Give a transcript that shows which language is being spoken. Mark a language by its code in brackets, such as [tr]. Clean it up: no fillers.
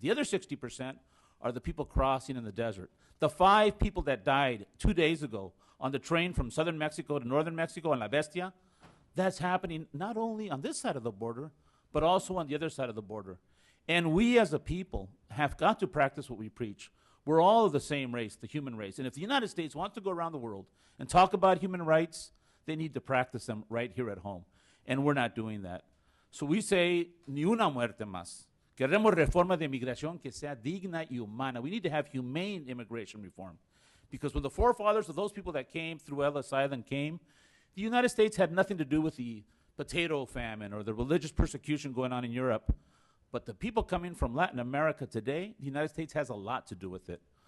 [en] The other 60% are the people crossing in the desert. The 5 people that died 2 days ago on the train from southern Mexico to northern Mexico in La Bestia, that's happening not only on this side of the border, but also on the other side of the border. And we as a people have got to practice what we preach. We're all of the same race, the human race. And if the United States wants to go around the world and talk about human rights, they need to practice them right here at home. And we're not doing that. [es] So we say, ni una muerte más. Queremos reforma de migración que sea digna y humana. [en] We need to have humane immigration reform. Because when the forefathers of those people that came through Ellis Island came, the United States had nothing to do with the potato famine or the religious persecution going on in Europe. But the people coming from Latin America today, the United States has a lot to do with it.